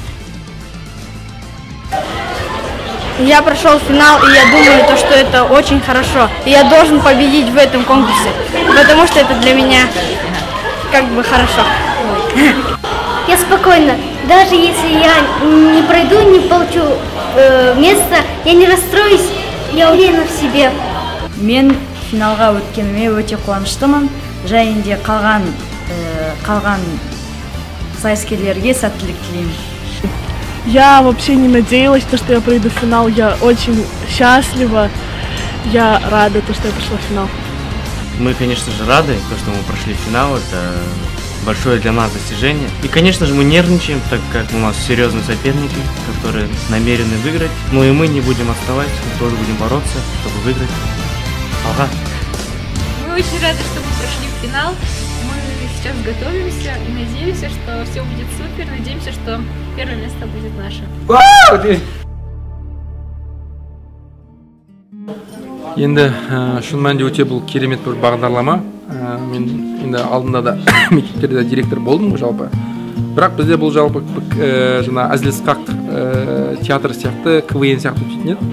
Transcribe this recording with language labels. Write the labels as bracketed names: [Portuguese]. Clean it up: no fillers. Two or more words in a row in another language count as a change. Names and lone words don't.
[Russian] Я прошел финал, и я думаю, что это очень хорошо. И я должен победить в этом конкурсе, потому что это для меня как бы хорошо. Я спокойна. Даже если я не пройду, не получу место, я не расстроюсь, я уверена в себе. [Kazakh] Мен финалға өткеніме өте қуаныштымын. Және де қалған сайыскерлерге сәттілік тілеймін. [Russian] Я вообще не надеялась, что я пройду в финал. Я очень счастлива. Я рада, что я прошла в финал. Мы, конечно же, рады, что мы прошли финал. Это большое для нас достижение. И, конечно же, мы нервничаем, так как у нас серьезные соперники, которые намерены выиграть. Но и мы не будем отставать, мы тоже будем бороться, чтобы выиграть. Ага. Мы очень рады, что мы прошли в финал. Сейчас готовимся и надеемся, что все будет супер. Надеемся, что первое место будет наше. [Kazakh] Енді шын мәнінде өте бұл керемет бір бағдарлама. Мен енді алдында да мектептерде директор болдым жалпы. Бірақ бізде бұл жалпы жаңа әзіл-сықақ театр сияқты, КВН сияқты өтетін еді.